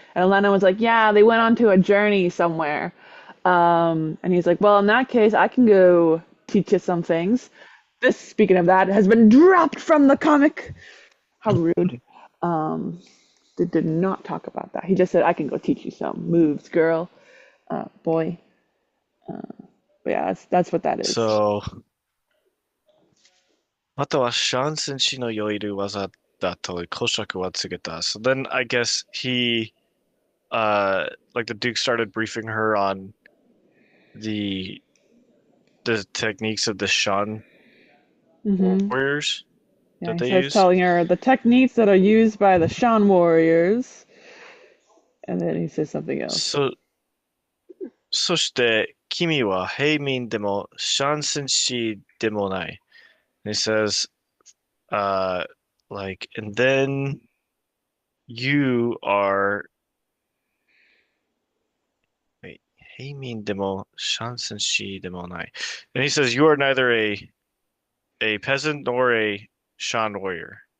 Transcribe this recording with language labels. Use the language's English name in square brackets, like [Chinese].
[English] And Alanna was like, "Yeah, they went on to a journey somewhere." And he's like, "Well, in that case, I can go teach you some things." This, speaking of that, has been dropped from the comic. How rude. Um, they did not talk about that. He just said, "I can go teach you some moves, girl, boy." But yeah, that's what that is. [Japanese] so またはシャンセン氏の良いる技だと公爵は告げた. [English] So then I guess he like the Duke started briefing her on the the techniques of the Shan Hmm. warriors Yeah, he they starts use. telling her the techniques that are used by the Shan warriors, and then he says something else. [Japanese] そして君は平民でもシャンセン氏でもない. [English] And he says, uh, like, and then you are, wait, [Japanese] 平民でもシャンセン氏でもない. [English] And he says, you are neither a peasant nor a Shan warrior.